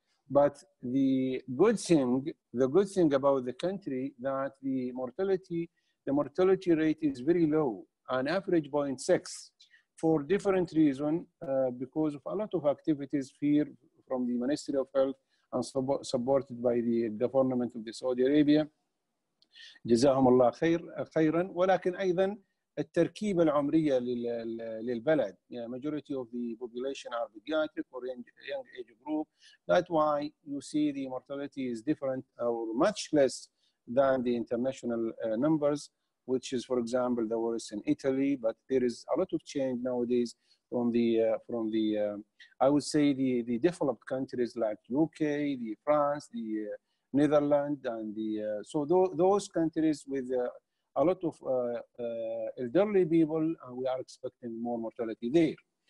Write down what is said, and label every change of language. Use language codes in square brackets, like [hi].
[en] But the good thing about the country that the mortality rate is very low, an average 0.6, for different reasons, because of a lot of activities here from the Ministry of Health and supported by the government of the Saudi Arabia. [ar] جزاهم الله خيرا. ولكن أيضا التركيبة العمرية للبلد. [en] Majority of the population are pediatric or young age group. That's why you see the mortality is different or much less than the international numbers, which is, for example, the worst in Italy. But there is a lot of change nowadays from the I would say the developed countries like UK, the France, the Netherlands, and the so those countries with a lot of elderly people, and we are expecting more mortality there.